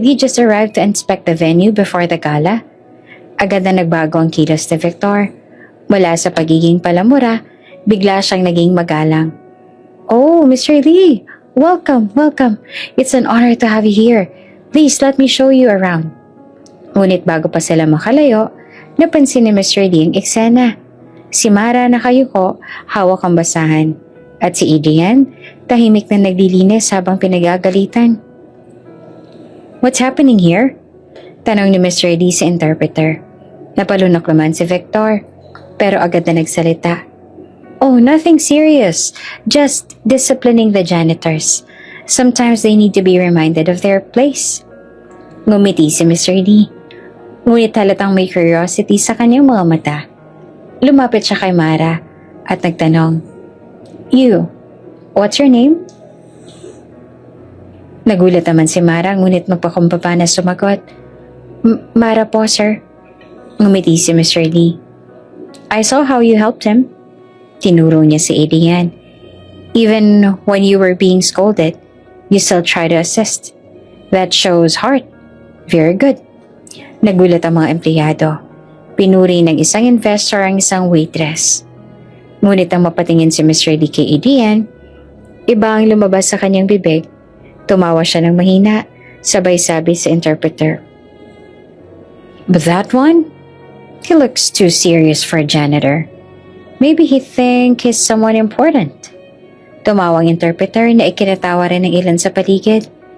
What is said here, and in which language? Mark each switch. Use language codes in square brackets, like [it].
[en] D just arrived to inspect the venue before the gala. [tl] Agad na nagbago ang kilos ni Victor. Mula sa pagiging palamura, bigla siyang naging magalang. [en] Oh, Mr. Lee! Welcome! It's an honor to have you here. Please let me show you around. [tl] Ngunit bago pa sila makalayo, napansin ni Mr. Lee ang eksena. Si Mara nakayuko, hawak ang basahan. At si Adrian, tahimik na naglilinis habang pinagagalitan. [en] What's happening here? [tl] Tanong ni Mr. Lee sa interpreter. Napalunok naman si Victor, pero agad na nagsalita. [en] Oh, nothing serious. Just disciplining the janitors. Sometimes they need to be reminded of their place. [tl] Ngumiti si Mr. Lee. Ngunit halatang may curiosity sa kanyang mga mata. Lumapit siya kay Mara at nagtanong, [en] You, what's your name? [tl] Nagulat naman si Mara ngunit magpakumbaba na sumagot. Mara po, sir. Ngumiti si Mr. Lee. [en] I saw how you helped him. [tl] Tinuro niya si Adrian. [en] Even when you were being scolded, you still try to assist. That shows heart. Very good. [tl] Nagulat ang mga empleyado. Pinuri ng isang investor ang isang waitress. Ngunit ang mapatingin si Mr. Lee kay Adrian, iba ang lumabas sa kanyang bibig. Tumawa siya ng mahina, sabay sabi sa interpreter. [en] But that one? He looks too serious for a janitor. Maybe he think he's someone important. [tl] Tumawang interpreter na ikinatawa rin ng ilan sa paligid.